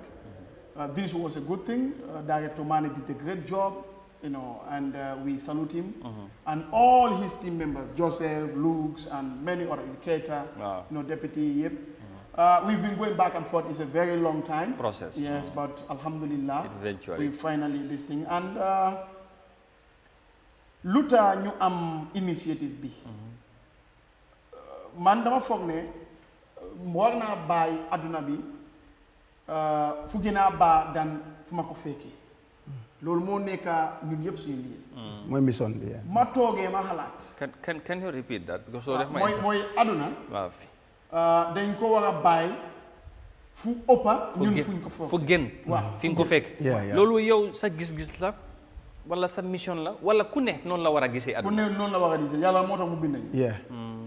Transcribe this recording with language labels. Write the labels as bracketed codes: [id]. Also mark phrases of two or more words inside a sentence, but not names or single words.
[en] This was a good thing. Director Mane did a great job, you know, and we salute him. And all his team members, Joseph, Luke, and many other educators, you know, Deputy Yip. We've been going back and forth. It's a very long time process. Yes, but Alhamdulillah, eventually we finally this thing. [wo] And luta ñu am initiative bi. Man dama foog ne war naa bàyyi adduna bi fu gën a baax dan fu ma ko fekkee. loolu moo nekk ñun yëpp suñu liggéey. mooy mission bi. ma toogee ma xalaat. [en] Can you repeat that? Because so [wo] mooy adduna. waaw. dañ ko war a bàyyi fu ëppa ñun fuñ ko foog. fu gën. waaw fi nga ko fekk. loolu yow sa gis-gis la wala sa mission la wala ku ne noonu la war a gisee adduna. ku ne noonu la war a gisee yàlla moo tax mu bind nañu.